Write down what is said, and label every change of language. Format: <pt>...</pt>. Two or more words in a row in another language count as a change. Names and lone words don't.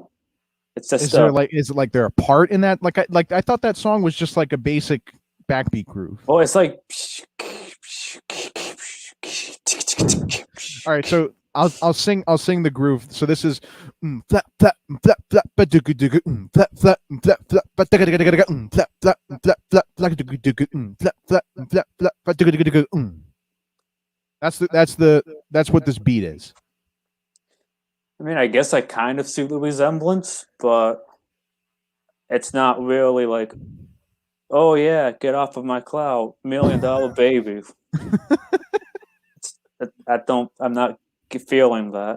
<en>It's just is it like there a part in that? Like I thought that song was just like a basic backbeat groove. Oh, it's like all right, so I'll sing the groove. So this is flap flap flap flap ba-doo-goo doo-goo, flap flap flap flap ba-da-ga-da-ga-da-ga, flap flap flap flap flap-doo-goo doo-goo, flap flap flap flap ba-doo-goo doo-goo. That's what this beat is. I mean, I guess I kind of see the resemblance, but it's not really like, oh yeah, get off of my cloud, $1 million baby. I'm not feeling that.</en>